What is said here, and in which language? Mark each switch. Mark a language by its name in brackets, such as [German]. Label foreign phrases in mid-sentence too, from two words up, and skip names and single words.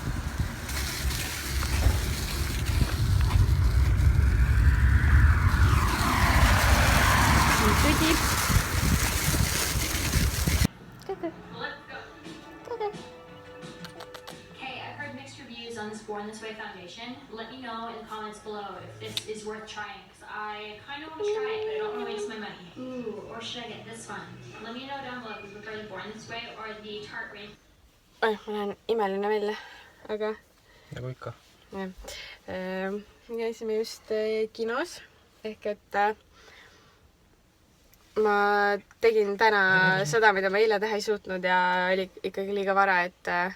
[English] Tudi. On this Born This Way foundation. Let me know in the comments below if this is worth trying, because I kind of want to try it, but I don't want to waste my money. Ooh, or should I get this one? Let me know down below if you prefer the Born This Way or the Tarte range. [Estonian] Ma näen imeline välja, aga... Nagu ikka. Jah. Me käisime just kinos, ehk et ma tegin täna seda, mida ma eile teha ei suutnud ja oli ikkagi liiga vara, et